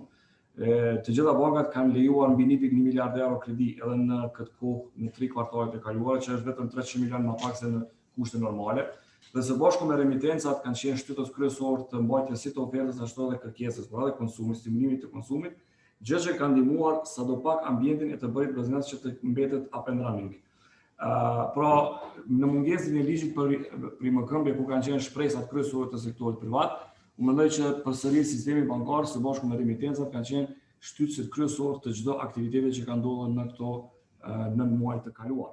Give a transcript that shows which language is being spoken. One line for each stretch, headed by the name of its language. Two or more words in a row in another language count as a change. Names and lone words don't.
Albanian: Të gjitha bankat kanë lejuar mbi 1.1 miliard euro kredi edhe në këtë kohë në 3 kvartalet e kaluara, që është vetëm 300 milion më pak se në kushte normale. Dhe së bashku me remitencat kanë qenë shtytës kryesor të mbajtjes si të ofertës ashtu edhe kërkesës, por edhe konsumit, stimulimit të konsumit, gjë që ka ndihmuar sadopak ambientin e të bërit biznes që të mbetet
English: up and running.
Albanian: Pra, në mungesën e ligjit për rimëkëmbje ku kanë qenë shpresat kryesore të sektorit privat, unë mendoj që përsëri sistemi bankar së bashku me remitencat kanë qenë shtytësit kryesor të çdo aktiviteti që ka ndodhur në këto 9 muaj të kaluar.